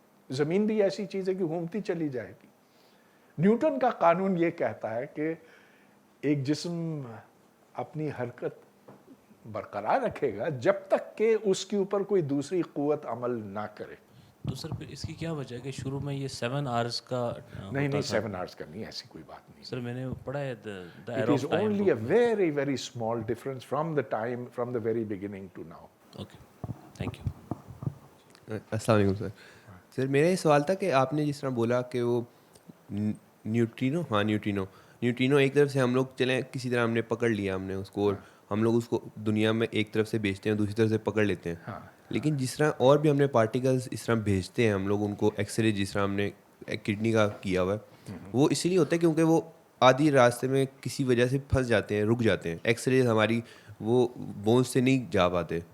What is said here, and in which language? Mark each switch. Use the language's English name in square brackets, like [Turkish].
[Hindi] ज़मीन भी ऐसी चीज़ है कि घूमती चली जाएगी। न्यूटन का कानून ये कहता है कि एक जिस्म अपनी हरकत बरकरार रखेगा जब तक कि उसके ऊपर कोई दूसरी क़ुव्वत अमल ना करे। तो सर फिर इसकी क्या वजह है कि शुरू में ये 7 आवर्स का नहीं, 7 आवर्स का नहीं, ऐसी कोई बात नहीं। सर मैंने पढ़ा है the [English] It arrow is of time. only a very, very small difference from the very beginning to now. Okay, thank you. [Hindi] अस्सलाम वालेकुम सर। सर मेरा ये सवाल था कि आपने जिस तरह बोला कि वो न्यूट्रिनो एक तरफ से हम लोग चलें, किसी तरह हमने पकड़ लिया हमने उसको, और हम लोग उसको दुनिया में एक तरफ से भेजते हैं, दूसरी तरफ से पकड़ लेते हैं। हाँ। लेकिन जिस तरह और भी हमने पार्टिकल्स इस तरह भेजते हैं हम लोग उनको, एक्सरे जिस तरह हमने किडनी का किया हुआ है, वो इसीलिए होता है क्योंकि वो आधी रास्ते में किसी वजह से फंस जाते हैं, रुक जाते हैं, एक्सरे हमारी वो बोन्स से नहीं जा पाते।